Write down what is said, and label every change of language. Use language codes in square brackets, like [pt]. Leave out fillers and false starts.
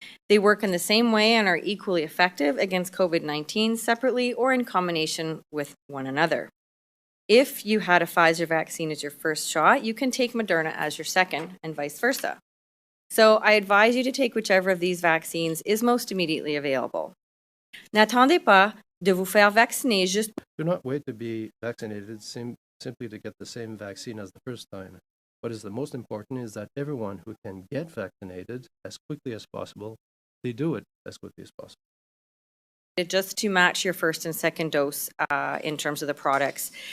[en] They work in the same way and are equally effective against COVID-19 separately or in combination with one another. If you had a Pfizer vaccine as your first shot, you can take Moderna as your second and vice versa. So I advise you to take whichever of these vaccines is most immediately available. [fr] N'attendez pas de vous faire vacciner juste. [en] Do not wait to be vaccinated simply to get the same vaccine as the first time. What is the most important is that everyone who can get vaccinated as quickly as possible, they do it as quickly as possible. Just to match your first and second dose in terms of the products.